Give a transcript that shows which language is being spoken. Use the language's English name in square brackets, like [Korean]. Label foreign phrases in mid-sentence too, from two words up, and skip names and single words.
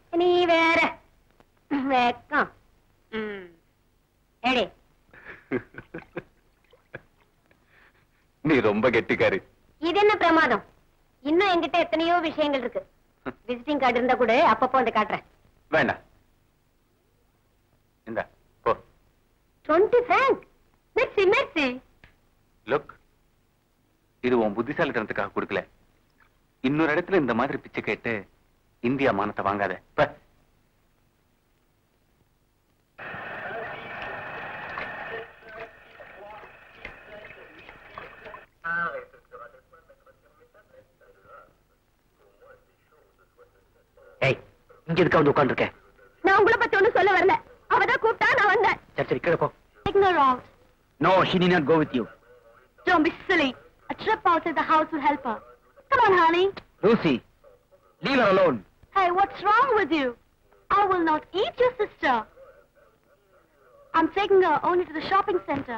[Tamil] நீ வேற வெக்கம். ஏடி நீ ரொம்ப கெட்டிக்காரி. இது என்ன பிரமாதம்? இன்னும் என்கிட்ட எத்தனையோ விஷயங்கள் இருக்கு. [English] visiting card [Tamil] இருந்தா கூட அப்பப்போ வந்து காட்டுறேன். வேண்டாம், இந்த போ. [French] 20 francs. Merci. [Tamil] லுக், இது உன் புத்திசாலித்தனத்துக்காக கொடுக்கல. இன்னொரு இடத்துல இந்த மாதிரி பிச்சை கேட்டு இந்தியா மானத்தை வாங்காத. இங்க எதுக்கு வந்து உட்கார்ந்து இருக்கேன்? நான் உங்களை பத்தி ஒண்ணும் சொல்ல வரல. அவதான் கூப்பிட்டா நான் வந்தேன். சரி கீழே போ. [English] Ignore out. No, she need not go with you. Don't be silly. A trip outside the house will help her. Come on, honey. Lucy, leave her alone. Hey, what's wrong with you? I will not eat your sister. I'm taking her only to the shopping center.